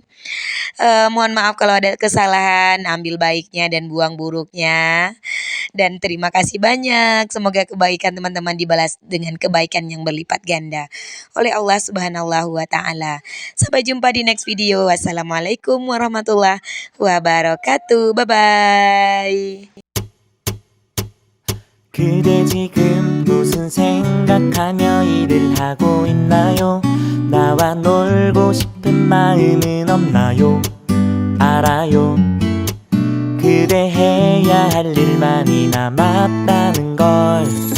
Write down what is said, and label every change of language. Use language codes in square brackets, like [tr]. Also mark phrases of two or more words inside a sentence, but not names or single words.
[id] Mohon maaf kalau ada kesalahan, ambil baiknya dan buang buruknya. Dan terima kasih banyak. Semoga kebaikan teman-teman dibalas dengan kebaikan yang berlipat ganda oleh Allah [ar] سبحانه وتعالى. [id] Sampai jumpa di [en] next video. [ar] والسلام عليكم ورحمة الله وبركاته. [en] Bye bye. [ko] 그대 지금 무슨 생각하며 일을 하고 있나요? 나와 놀고 싶은 마음은 없나요? 알아요. 그대 해야 할 일만이 남았다는 걸.